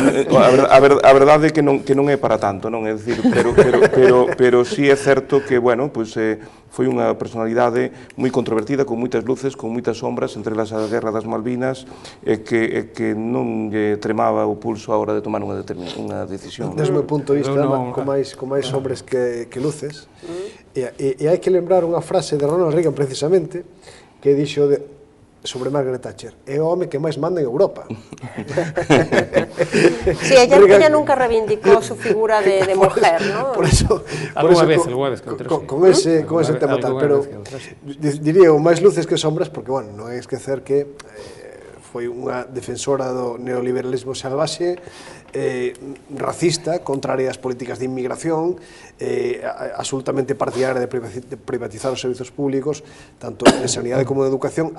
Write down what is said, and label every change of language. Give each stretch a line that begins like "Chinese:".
Galician: A verdade é que non é para tanto, non? É dicir, pero sí é certo que, bueno, pues, foi unha personalidade moi controvertida, con moitas luces, con moitas sombras, entre elas a Guerra das Malvinas, e que non lle tremaba o pulso a hora de tomar unha decisión. Desde o meu punto de vista, con máis sombras que luces, e hai que lembrar unha frase de Ronald Reagan, precisamente, que dixo sobre Margaret Thatcher: é o home que máis manda en Europa.
Spanish: Sí, ella nunca reivindicó su figura de mujer, ¿no? Por eso, alguna vez,
Galician: con ese tema tal, pero diría o máis luces que sombras, porque, bueno, non hai que esquecer que foi unha defensora do neoliberalismo salvaxe, racista, contraria ás políticas de inmigración, absolutamente partidaria de privatizar os servizos públicos, tanto en sanidade como en educación.